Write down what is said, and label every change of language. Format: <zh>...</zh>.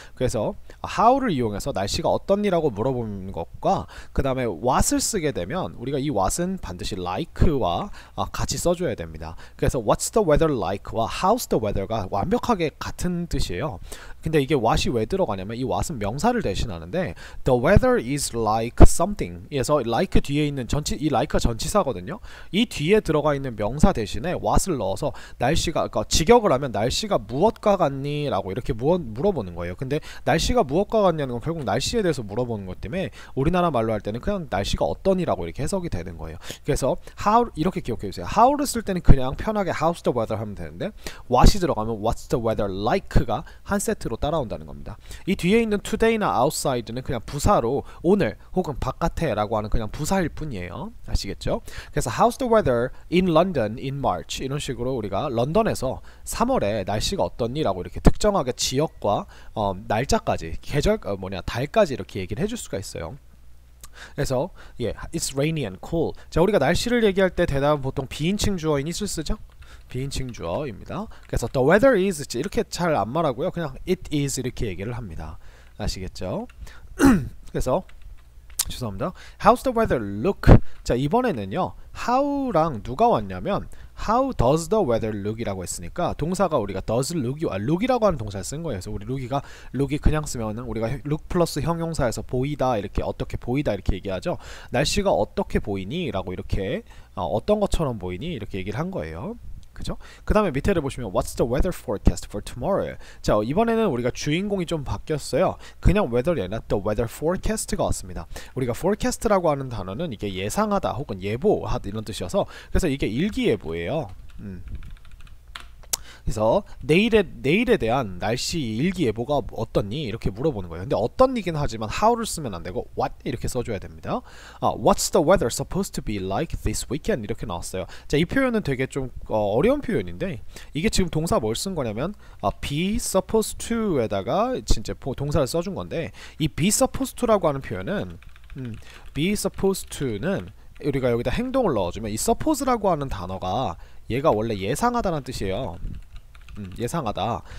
<ko>그래서 how를 이용해서 날씨가 어떻니라고 물어보는 것과 그 다음에 what을 쓰게 되면 우리가 이 what은 반드시 like와 같이 써줘야 됩니다. 그래서</ko> <en>what's the weather like</en> <ko>와</ko> <en>how's the weather</en> <ko>가 완벽하게 같은 뜻이에요. 근데 이게 what이 왜 들어가냐면 이 what은 명사를 대신하는데</ko> <en>the weather is like something</en> <ko>에서 like 뒤에 있는 이 like가 전치사거든요. 이 뒤에 들어가 있는 명사 대신에 what을 넣어서 날씨가, 그러니까 직역을 하면 날씨가 무엇과 같니? 라고 이렇게 물어보는 거예요. 근데 날씨가 무엇과 같냐는 건 결국 날씨에 대해서 물어보는 것 때문에 우리나라 말로 할 때는 그냥 날씨가 어떠니라고 이렇게 해석이 되는 거예요. 그래서 how 이렇게 기억해 주세요. how를 쓸 때는 그냥 편하게</ko> <en>how's the weather</en> <ko>하면 되는데 what이 들어가면</ko> <en>what's the weather like</en> <ko>가 한 세트로 따라온다는 겁니다. 이 뒤에 있는 today나 outside는 그냥 부사로 오늘 혹은 바깥에 라고 하는 그냥 부사일 뿐이에요. 아시겠죠? 그래서</ko> <en>how's the weather in London in March</en> <ko>이런 식으로 우리가 런던에서 3월에 날씨가 어떻니? 라고 이렇게 특정하게 지역과 날짜까지, 계절 달까지 이렇게 얘기를 해줄 수가 있어요. 그래서</ko> <en>it's rainy and cool.</en> <ko>자, 우리가 날씨를 얘기할 때 대답은 보통 비인칭 주어인 is를 쓰죠. 비인칭 주어입니다. 그래서</ko> <en>the weather is</en> <ko>이렇게 잘 안 말하고요. 그냥 it is 이렇게 얘기를 합니다. 아시겠죠? 그래서 죄송합니다.</ko> <en>How's the weather look?</en> <ko>자, 이번에는요. how랑 누가 왔냐면</ko> <en>How does the weather look?</en> <ko>이라고 했으니까 동사가 우리가 does look이라고 하는 동사를 쓴 거예요. 그래서 우리 look이 그냥 쓰면은 우리가 look 플러스 형용사에서 보이다, 이렇게 어떻게 보이다 이렇게 얘기하죠. 날씨가 어떻게 보이니? 라고 이렇게 어떤 것처럼 보이니? 이렇게 얘기를 한 거예요. 그죠? 그 다음에 밑에를 보시면</ko> <en>What's the weather forecast for tomorrow?</en> <ko>자, 이번에는 우리가 주인공이 좀 바뀌었어요. 그냥 weather이 아니라 the weather forecast가 왔습니다. 우리가 forecast라고 하는 단어는 이게 예상하다 혹은 예보하다 이런 뜻이어서 그래서 이게 일기예보예요. 그래서 내일에 대한 날씨 일기예보가 어떻니? 이렇게 물어보는 거예요. 근데 어떤이긴 하지만 how를 쓰면 안 되고 what 이렇게 써줘야 됩니다.</ko> <en>What's the weather supposed to be like this weekend?</en> <ko>이렇게 나왔어요. 자, 이 표현은 되게 좀 어려운 표현인데 이게 지금 동사 뭘 쓴 거냐면 be supposed to에다가 진짜 동사를 써준 건데 이 be supposed to라고 하는 표현은 be supposed to는 우리가 여기다 행동을 넣어주면 이 suppose라고 하는 단어가 얘가 원래 예상하다는 뜻이에요. 예상하다.</ko>